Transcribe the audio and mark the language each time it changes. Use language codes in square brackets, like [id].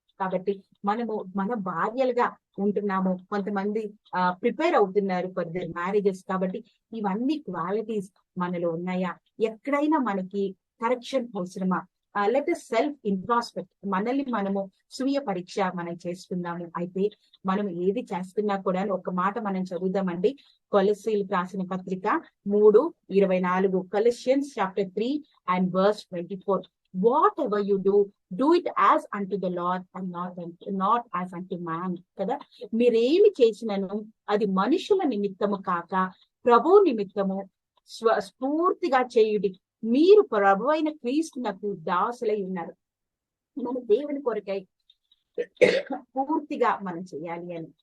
[te] కాబట్టి మనము మన భార్యలుగా ఉంటున్నాము, కొంతమంది ప్రిపేర్ అవుతున్నారు [en] For their marriages. [te] కాబట్టి ఇవన్నీ క్వాలిటీస్ మనలో ఉన్నాయా? ఎక్కడైనా మనకి కరెక్షన్ అవసరమా? [en] let us self introspect, [te] మనల్ని మనము స్వీయ పరీక్ష మనం చేసుకుందాము. అయితే మనం ఏది చేస్తున్నా కూడా ఒక మాట మనం చదువుదామండి. కొలస్సీలకు రాసిన పత్రిక 3:24, [en] Colossians chapter 3 and verse 24. Whatever you do, do it as unto the Lord and not as unto man. [te] కదా, మీరేమి చేసినను అది మనుషుల నిమిత్తము కాక ప్రభు నిమిత్తము స్ఫూర్తిగా చేయుడి, మీరు ప్రభు అయిన క్రీస్తునకు దాసులై ఉన్నారు. మన దేవుని కొరకై పూర్తిగా మనం చేయాలి అని.